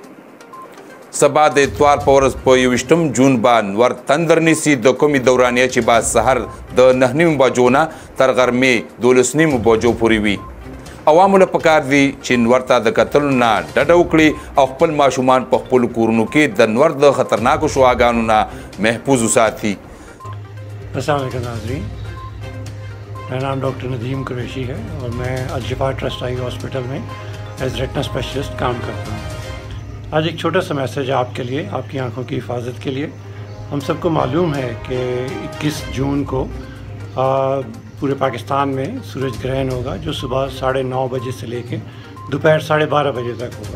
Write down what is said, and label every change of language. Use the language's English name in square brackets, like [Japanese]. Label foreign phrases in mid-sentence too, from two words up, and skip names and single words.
[Pashto] سبا د اتوار په ورځ په 21 جون به نور تندر نیسي د کومې دورانیه چې به سحر د 9:30 بجو نه تر غرمې 12:30 بجو پورې وي. عوامو له پکار دي چې نور ته د کتلو نه ډډه وکړي او خپل ماشومان په خپلو کورونو کې د نور د خطرناکو شعاګانو نه محفوظ وساتي. [Arabic] السلام علیکم [Urdu] ناظرین، میرا نام ڈاکٹر ندیم قریشی ہے اور میں الشفا ٹرسٹ آئی ہاسپٹل میں [English] as retina specialist [Urdu] کام کرتا ہوں. آج ایک چھوٹا سا میسج آپ کے لیے، آپ کی آنکھوں کی حفاظت کے لیے. ہم سب کو معلوم ہے کہ 21 جون کو پورے پاکستان میں سورج گرہن ہوگا جو صبح 9:30 بجے سے لے کر دوپہر 12:30 بجے تک ہوگا.